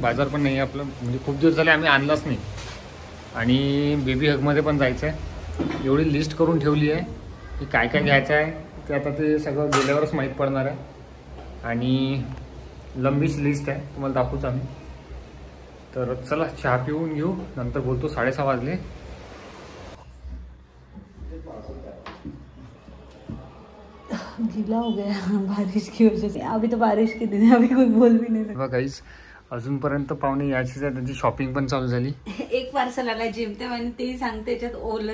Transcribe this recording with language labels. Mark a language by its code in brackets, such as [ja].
[mr] बाजार पण नाही आपलं, म्हणजे खूप दिवस झाले आम्ही आणलाच नाही. आणि बेबी हगमध्ये पण जायचं आहे. एवढी लिस्ट करून ठेवली आहे की काय घ्यायचं आहे ते आता ते सगळं गेल्यावरच माहीत पडणार आहे. आणि लंबीच लिस्ट आहे, तुम्हाला दाखवूच आम्ही. तर चला चहा पिऊन घेऊ, नंतर बोलतो. 6:30 वाजले. [hi] गीला हो गया बारिश की वजह से. अभी तो बारिश के दिन है, अभी कोई बोल भी नहीं सकता. [mr] गाईज, अजूनपर्यंत पाहुणे यायचीच आहे, त्यांची शॉपिंग पण चालू झाली. एक पार्सल आला जिमते आणि ते सांगते त्याच्यात ओलं